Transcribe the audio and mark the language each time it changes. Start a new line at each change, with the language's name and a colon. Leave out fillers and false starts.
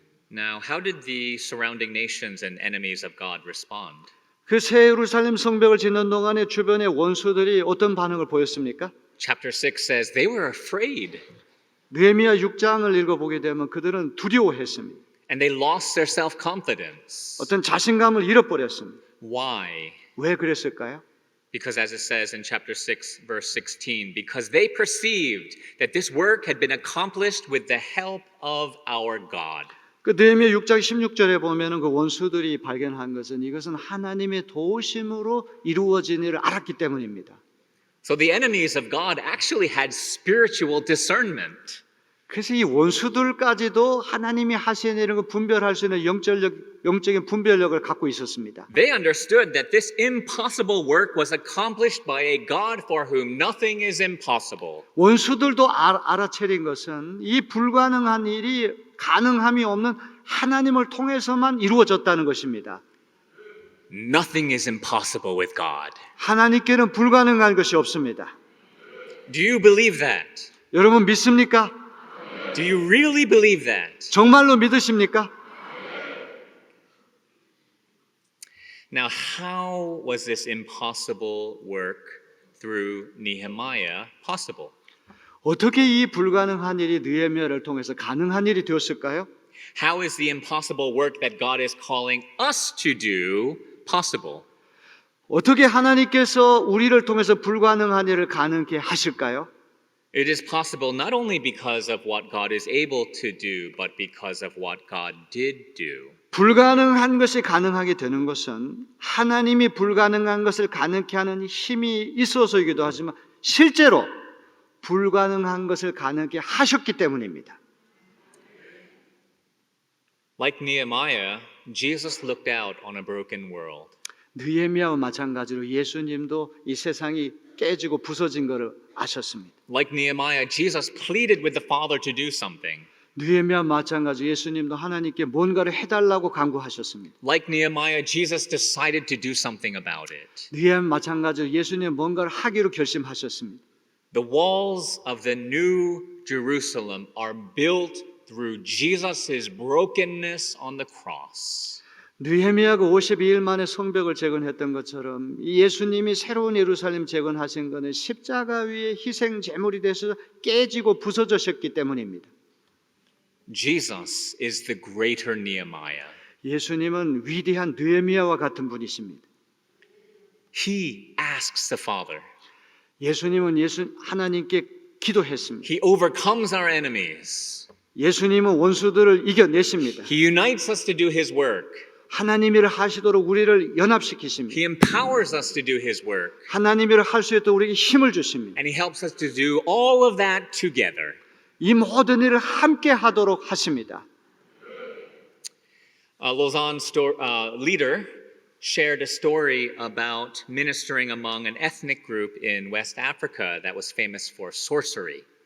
English: Now, how did the surrounding nations and enemies of God respond?
Korean: 그 새 예루살렘 성벽을 짓는 동안에 주변의 원수들이 어떤 반응을 보였습니까?
English: Chapter 6 says they were afraid
Korean: 느헤미야 6장을 읽어보게 되면 그들은 두려워했습니다.
English: and they lost their self-confidence.
Korean: 어떤 자신감을 잃어버렸습니다.
English: Why?
Korean: 왜 그랬을까요?
English: Because as it says in chapter 6, verse 16, because they perceived that this work had been accomplished with the help of our God.
Korean: 그 느헤미야 6장 16절에 보면은 그 원수들이 발견한 것은 이것은 하나님의 도우심으로 이루어진 일을 알았기 때문입니다.
English: So the enemies of God actually had spiritual discernment.
Korean: 그래서 이 원수들까지도 하나님이 하시는 일을 분별할 수 있는 영적인 분별력을 갖고 있었습니다.
English: They understood that this impossible work was accomplished by a God for whom nothing is impossible.
Korean: 원수들도 알아차린 것은 이 불가능한 일이 가능함이 없는 하나님을 통해서만 이루어졌다는 것입니다.
English: Nothing is impossible with God.
Korean: 하나님께는 불가능한 것이 없습니다.
English: Do you believe that?
Korean: 여러분 믿습니까?
English: Do you really believe that?
Korean: 정말로 믿으십니까?
English: Now, how was this impossible work through Nehemiah possible?
Korean: 어떻게 이 불가능한 일이 느헤미야를 통해서 가능한 일이 되었을까요?
English: How is the impossible work that God is calling us to do possible?
Korean: 어떻게 하나님께서 우리를 통해서 불가능한 일을 가능케 하실까요?
English: It is possible not only because of what God is able to do, but because of what God did do.
Korean: 불가능한 것이 가능하게 되는 것은 하나님이 불가능한 것을 가능케 하는 힘이 있어서이기도 하지만 실제로 불가능한 것을 가능케 하셨기 때문입니다.
English: Like Nehemiah, Jesus looked out on a broken world.
Korean: 느헤미야와 마찬가지로 예수님도 이 세상이 깨지고 부서진 것을 아셨습니다.
English: Like Nehemiah, Jesus pleaded with the Father to do something.
Korean: 느헤미야 마찬가지 예수님도 하나님께 뭔가를 해달라고 간구하셨습니다.
English: Like Nehemiah, Jesus decided to do something about it.
Korean: 느헤미야 마찬가지로 예수님 뭔가를 하기로 결심하셨습니다.
English: The walls of the new Jerusalem are built through Jesus' brokenness on the cross.
Korean: 느헤미야가 52일 만에 성벽을 재건했던 것처럼 이 예수님이 새로운 예루살렘 재건하신 것은 십자가 위에 희생 제물이 돼서 깨지고 부서졌기 때문입니다.
English: Jesus is the greater Nehemiah.
Korean: 예수님은 위대한 느헤미야와 같은 분이십니다.
English: He asks the Father.
Korean: 예수님은 하나님께 기도했습니다.
English: He overcomes our enemies.
Korean: 예수님은 원수들을 이겨내십니다.
English: He unites us to do His work.
Korean: 하나님 일을 하시도록 우리를 연합시키십니다.
English: He empowers us to do His work.
Korean: 하나님 일을 할 수 있도록 우리에게 힘을 주십니다.
English: And He helps us to do all of that together.
Korean: 이 모든 일을 함께 하도록 하십니다.
English: A Lausanne leader shared a story about ministering among an ethnic group in West Africa that was famous for sorcery.